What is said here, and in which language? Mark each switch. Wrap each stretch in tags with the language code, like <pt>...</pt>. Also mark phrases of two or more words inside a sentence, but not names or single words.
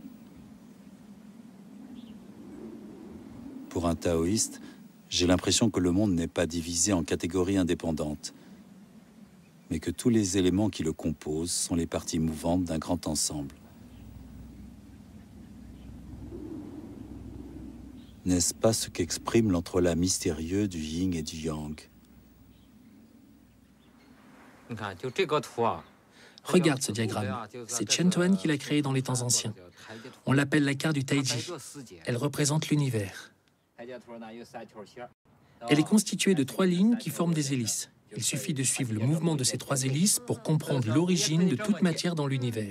<fr>Pour un taoïste, j'ai l'impression que le monde n'est pas divisé en catégories indépendantes, mais que tous les éléments qui le composent sont les parties mouvantes d'un grand ensemble. N'est-ce pas ce qu'exprime l'entrelac mystérieux du yin et du yang?</fr> <zh>你看，就这个图啊，</zh> <fr>Regarde ce diagramme. C'est Chen Tuan qui l'a créé dans les temps anciens. On l'appelle la carte du Taiji. Elle représente l'univers. Elle est constituée de 3 lignes qui forment des hélices. Il suffit de suivre le mouvement de ces 3 hélices pour comprendre l'origine de toute matière dans l'univers.</fr>